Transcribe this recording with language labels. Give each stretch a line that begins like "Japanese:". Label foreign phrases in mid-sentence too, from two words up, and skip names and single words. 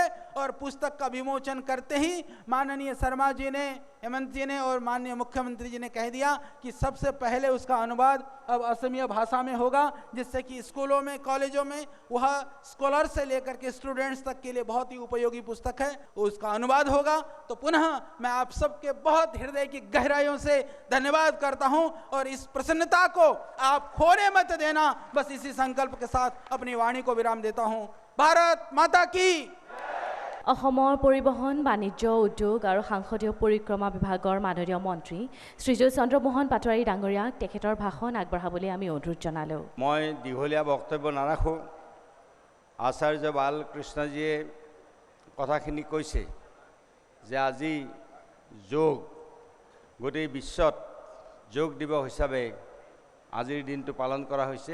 Hindi: और पुस्तक का विमोचन करते ही माननीय शर्मा जी ने, हेमंत जी ने और माननीय मुख्यमंत्री जी ने कह दिया कि सबसे पहले उसका अनुवाद अब असमिया भाषा में होगा, जिससे कि स्कूलों में, कॉलेजों में वह स्कॉलर से लेकर के स्टूडेंट्स तक के लिए बहुत ही उपयोगी पुस्तक है, उसका अनुवाद होगा। तो पुनः मैं आप सबके बहुत हृदय की गहराइयों से धन्यवाद करता हूं और इस प्रसन्नता को आप खोने मत देना, बस इसी संकल्प के साथ अपनी वाणी को विराम देता हूं। भारत माता की।
Assamese: অসমৰ পৰিবহণ, বাণিজ্য, উদ্যোগ আৰু সাংসদীয় পৰিক্ৰমা বিভাগৰ মাননীয় মন্ত্ৰী শ্ৰীযুত চন্দ্ৰমোহন পাটোৱাৰী ডাঙৰীয়াক তেখেতৰ ভাষণ আগবঢ়াবলৈ আমি অনুৰোধ জনালোঁ। মই দীঘলীয়া বক্তব্য নাৰাখোঁ। আচাৰ্য বালকৃষ্ণজীয়ে কথাখিনি কৈছে যে আজি যোগ গোটেই বিশ্বত যোগ দিৱস হিচাপে আজিৰ দিনটো পালন কৰা হৈছে।